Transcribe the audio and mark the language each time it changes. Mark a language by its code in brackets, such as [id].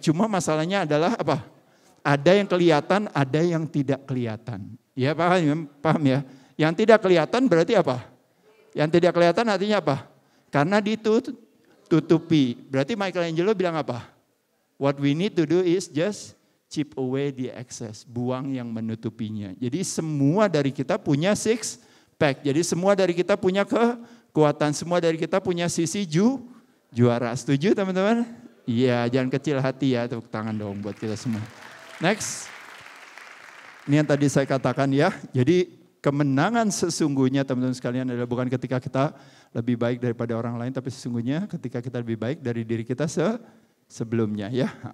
[id] Cuma masalahnya adalah apa? Ada yang kelihatan, ada yang tidak kelihatan. Ya paham ya? Yang tidak kelihatan berarti apa? Yang tidak kelihatan artinya apa? Karena ditutupi. Berarti Michelangelo bilang apa? [en] What we need to do is just chip away the excess. [id] Buang yang menutupinya. Jadi semua dari kita punya six pack. Jadi semua dari kita punya kekuatan. Semua dari kita punya sisi juara. Setuju teman-teman? Iya, jangan kecil hati ya. Tepuk tangan dong buat kita semua. Next, ini yang tadi saya katakan ya, jadi kemenangan sesungguhnya teman-teman sekalian adalah bukan ketika kita lebih baik daripada orang lain, tapi sesungguhnya ketika kita lebih baik dari diri kita sebelumnya ya.